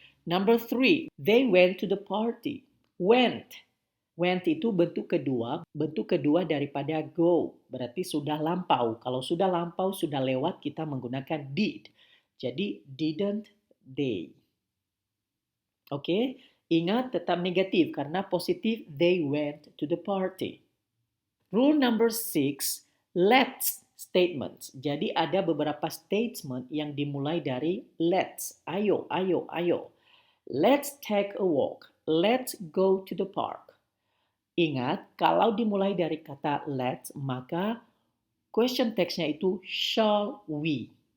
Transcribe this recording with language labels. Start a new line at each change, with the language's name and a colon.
English: Number 3, they went to the party. Went.
Indonesian: Went itu bentuk kedua daripada go. Berarti sudah lampau. Kalau sudah lampau, sudah lewat, kita menggunakan did. Jadi
English: didn't they.
Indonesian: Oke? Ingat tetap negatif karena positif they went to the party.
English: Rule number 6, let's statements.
Indonesian: Jadi ada beberapa statement yang dimulai dari let's. Ayo, ayo, ayo.
English: Let's take a walk. Let's go to the park.
Indonesian: Ingat, kalau dimulai dari kata let's, maka question text-nya itu shall we.